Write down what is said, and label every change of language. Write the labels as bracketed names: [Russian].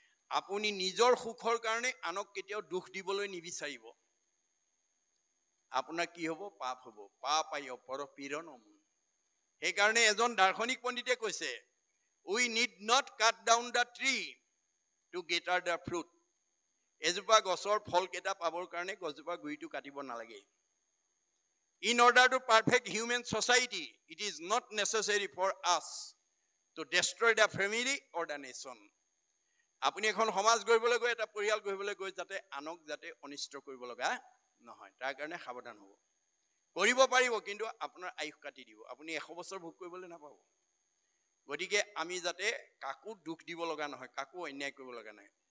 [Assamese] আপুনি নিজৰ সুখৰ কাৰণে আনক কেতিয়াও দুখ দিবলৈ নিবিচাৰিব। আপোনাৰ কি হ'ব? পাপ হ'ব। [Sanskrit] পাপায় পৰপীড়নম। [Assamese] সেইকাৰণে এজন দাৰ্শনিক পণ্ডিতে কৈছে, [English] We need not cut down the tree to get at the fruit. [Assamese] এজোপা গছৰ ফল কেইটা পাবৰ কাৰণে গছজোপা গুৰিটো কাটিব নালাগে। [English] In order to perfect human society, it is not necessary for us to destroy the family or the nation. [Assamese] আপুনি এখন সমাজ গঢ়িবলৈ গৈ, এটা পৰিয়াল গঢ়িবলৈ গৈ যাতে আনক যাতে অনিষ্ট কৰিব লগা নহয়, তাৰ কাৰণে সাৱধান হ'ব। কৰিব পাৰিব, কিন্তু আপোনাৰ আয়ুস কাটি দিব। আপুনি 100 বছৰ ভোগ কৰিবলৈ নাপাব। গতিকে আমি যাতে কাকো দুখ দিব লগা নহয়, কাকো অন্যায় কৰিব লগা নহয়।